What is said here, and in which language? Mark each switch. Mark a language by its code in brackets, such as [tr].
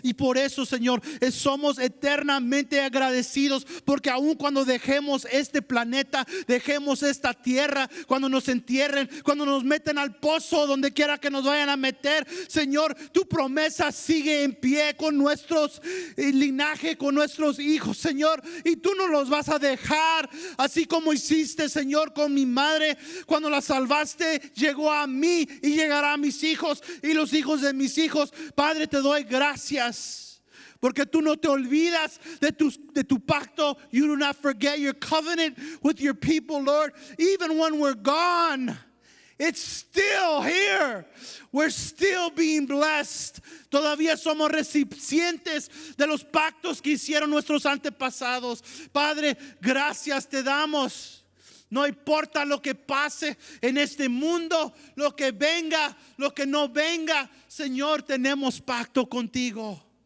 [es] Y por eso, Señor, somos eternamente agradecidos, porque aun cuando dejemos este planeta, dejemos esta tierra, cuando nos entierren, cuando nos meten al pozo, donde quiera que nos vayan a meter, Señor, tu promesa sigue en pie con nuestros linaje, con nuestros hijos, Señor, y tú nos los vas vas a dejar, así como hiciste, Señor, con mi madre. Cuando la salvaste, llegó a mí y llegará a mis hijos y los hijos de mis hijos. Padre, te doy gracias, porque tú no te olvidas de tu pacto. [en] You do not forget your covenant with your people, Lord. Even when we're gone, it's still here. We're still being blessed. [es] Todavía somos recipientes de los pactos que hicieron nuestros antepasados. Padre, gracias te damos. No importa lo que pase en este mundo, lo que venga, lo que no venga, Señor, tenemos pacto contigo.